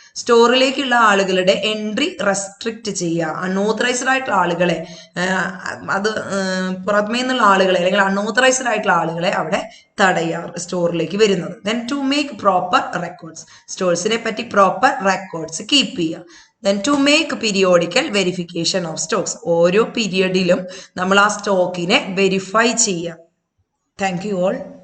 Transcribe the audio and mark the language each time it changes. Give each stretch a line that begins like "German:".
Malayalam: സ്റ്റോറിലേക്കുള്ള ആളുകളുടെ entry restrict ചെയ്യുക. Unauthorised ആയിട്ടുള്ള ആളുകളെ, അത് പുറമേ നിന്നുള്ള ആളുകളെ അല്ലെങ്കിൽ അൺഓതറൈസ്ഡ് ആയിട്ടുള്ള ആളുകളെ അവിടെ തടയുക സ്റ്റോറിലേക്ക് വരുന്നത്.
English: Then to make proper records.
Malayalam: സ്റ്റോഴ്സിനെ പറ്റി പ്രോപ്പർ റെക്കോർഡ്സ് കീപ്പ് ചെയ്യുക.
English: Then to make periodical verification of stocks.
Malayalam: ഓരോ പീരിയഡിലും നമ്മൾ ആ സ്റ്റോക്കിനെ വെരിഫൈ ചെയ്യുക.
English: Thank you all.